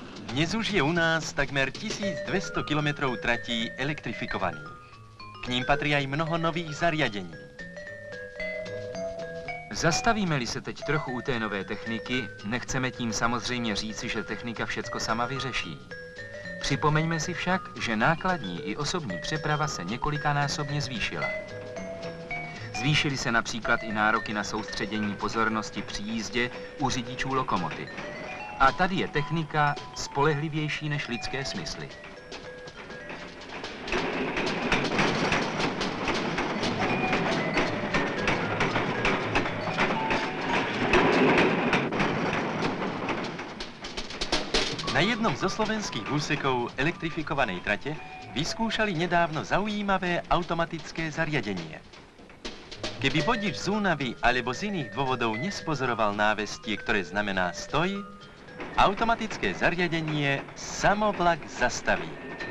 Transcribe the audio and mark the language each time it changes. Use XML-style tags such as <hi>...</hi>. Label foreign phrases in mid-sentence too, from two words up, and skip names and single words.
<sk>Dnes už je u nás takmer 1200 kilometrov tratí elektrifikovaných. K ním patří aj mnoho nových zariadení.</sk> <cs>Zastavíme-li se teď trochu u té nové techniky, nechceme tím samozřejmě říci, že technika všecko sama vyřeší. Připomeňme si však, že nákladní i osobní přeprava se několikanásobně zvýšila. Zvýšily se například i nároky na soustředění pozornosti při jízdě u řidičů lokomotiv. A tady je technika spolehlivější než lidské smysly.</cs> <sk>Na jednom zo slovenských úsekov elektrifikovanej trate vyskúšali nedávno zaujímavé automatické zariadenie. Keby vodič z únavy alebo z iných dôvodov nespozoroval návestie, ktoré znamená stoj, automatické zariadenie samovlak zastaví.</sk>